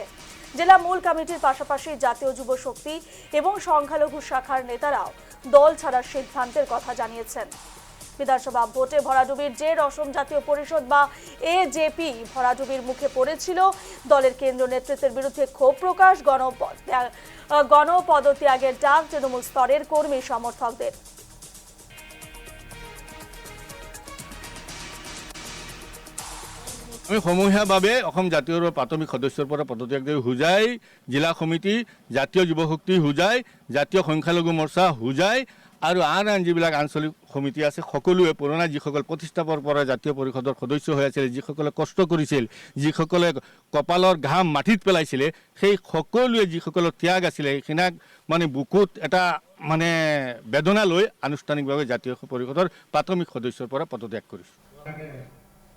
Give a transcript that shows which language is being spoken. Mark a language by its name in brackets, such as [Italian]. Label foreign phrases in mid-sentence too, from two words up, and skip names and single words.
[Bangla] জেলা মূল কমিটির পাশাপাশি জাতীয় যুব শক্তি এবং সংখ্যালঘু শাখার নেতারাও দল ছাড়ার সিদ্ধান্তের কথা জানিয়েছেন। বিধানসভা ভোটে ভরাডুবির জের অসম জাতীয় পরিষদ বা এজেপি ভরাডুবির মুখে পড়েছিল। দলের কেন্দ্রীয় নেতৃত্বের বিরুদ্ধে ক্ষোভ প্রকাশ, গণপদত্যাগের ডাক তৃণমূল স্তরের কর্মী সমর্থকদের। [Assamese] আমি সমূহীয়াভাৱে অসম জাতীয় প্ৰাথমিক সদস্যৰ পৰা পদত্যাগ দি হোজাই জিলা সমিতি, জাতীয় যুৱ শক্তি হোজাই, জাতীয় সংখ্যালঘু মৰ্চা হোজাই আৰু আন যিবিলাক আঞ্চলিক সমিতি আছে সকলোৱে পুৰণা যিসকল প্ৰতিষ্ঠাপৰ পৰা জাতীয় পৰিষদৰ সদস্য হৈ আছিল, যিসকলে কষ্ট কৰিছিল, যিসকলে কপালৰ ঘাম মাটিত পেলাইছিলে, সেই সকলোৱে যিসকলৰ ত্যাগ আছিলে সেইখিনাক মানে বুকুত এটা মানে বেদনা লৈ আনুষ্ঠানিকভাৱে জাতীয় পৰিষদৰ প্ৰাথমিক সদস্যৰ পৰা পদত্যাগ কৰিছোঁ।